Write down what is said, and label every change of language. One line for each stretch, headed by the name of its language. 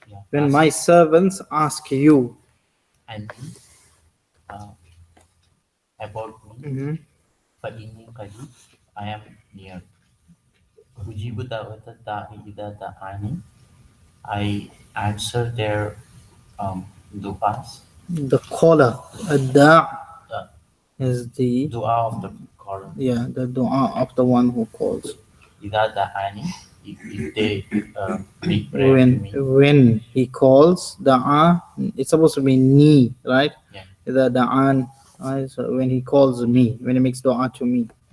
English: When my servants ask you. And about me,
Arabic: فَإِنِّي قَرِيبٌ,
English: I am near.
Arabic: أُجِيبُ دَعْوَةَ الدَّاعِ إِذَا دَعَانِ,
English: I answer their du'as. The caller, ad-da' is the dua of the caller. Yeah, the dua of the one who calls.
Arabic: إِذَا دَعَانِ,
English: if they make prayer to me. When he calls, da'a, it's supposed to be ni, right? Yeah.
Arabic: إِذَا دَعَان,
English: so when he calls me, when he makes dua to me.